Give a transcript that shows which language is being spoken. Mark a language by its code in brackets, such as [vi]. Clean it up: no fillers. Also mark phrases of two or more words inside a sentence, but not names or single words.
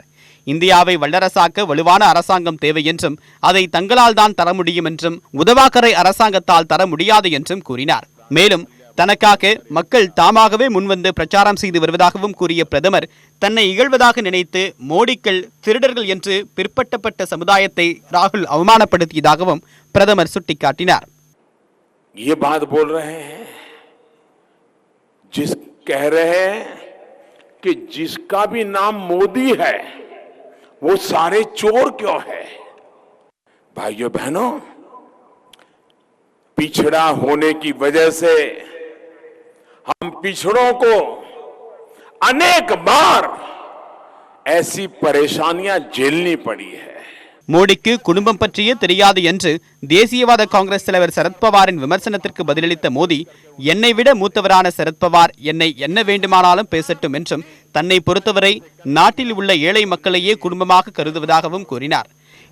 [ta] இந்தியாவை வல்லரசாக்க வலுவான அரசாங்கம் தேவை என்றும் அதை தங்களால் தான் தர முடியும் என்றும் உதவாக்கரை அரசாங்கத்தால் தர முடியாது என்றும் கூறினார். மேலும் தனக்காக மக்கள் தாமாகவே முன்வந்து பிரச்சாரம் செய்து வருவதாகவும் கூறிய பிரதமர், தன்னை இகழ்வதாக நினைத்து மோடிக்கள் திருடர்கள் என்று பிற்பட்டப்பட்ட சமுதாயத்தை ராகுல் அவமானப்படுத்தியதாகவும் பிரதமர் சுட்டிக்காட்டினார். [hi] ये बात बोल रहे हैं जिस कह रहे हैं कि जिसका भी नाम मोदी है वो सारे चोर क्यों है? भाइयों बहनों, पिछड़ा होने की वजह से हम पिछड़ों को अनेक बार ऐसी परेशानियां झेलनी पड़ी है. [ta] மோடிக்கு குடும்பம் பற்றியே தெரியாது என்று தேசியவாத காங்கிரஸ் தலைவர் சரத்பவாரின் விமர்சனத்திற்கு பதிலளித்த மோடி, என்னை விட மூத்தவரான சரத்பவார் என்னை என்ன வேண்டுமானாலும் பேசட்டும் என்றும் தன்னை பொறுத்தவரை நாட்டில் உள்ள ஏழை மக்களையே குடும்பமாக கருதுவதாகவும் கூறினார்.